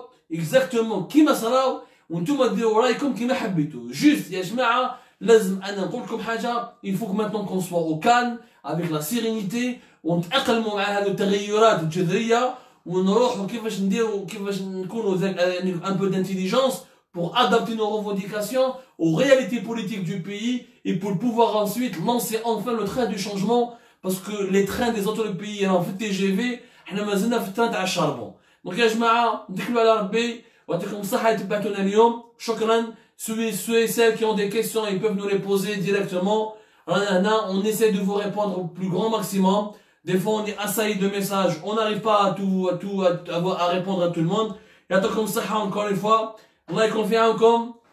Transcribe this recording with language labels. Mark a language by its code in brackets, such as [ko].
[ar] Exactement كيما صراو وانتم ديروا رايكم كيما حبيتوا. جوست يا جماعه لازم انا نقول لكم حاجه [fr] il faut que maintenant qu'on soit au calme avec la sérénité [ar] ونتاقلموا مع هذه التغيرات الجذريه ونروحوا كيفاش نديروا كيفاش نكونوا [fr] un peu d'intelligence pour adapter nos revendications aux réalités politiques du pays et pour pouvoir ensuite lancer enfin le train du changement parce que les trains des autres pays [ar] راهم في TGV حنا مازلنا في التران تاع الشاربون. دونك يا جماعه نتكلوا على ربي ويعطيكم الصحه اللي تبعتونا اليوم. شكرا. [fr] Ceux et celles qui ont des questions ils peuvent nous les poser directement. On essaie de vous répondre au plus grand maximum. Des fois on est assailli de messages, on n'arrive pas à répondre à tout le monde. [ar] يعطيكم الصحه [fr] encore une fois. [ar] الله يكون في عونكم.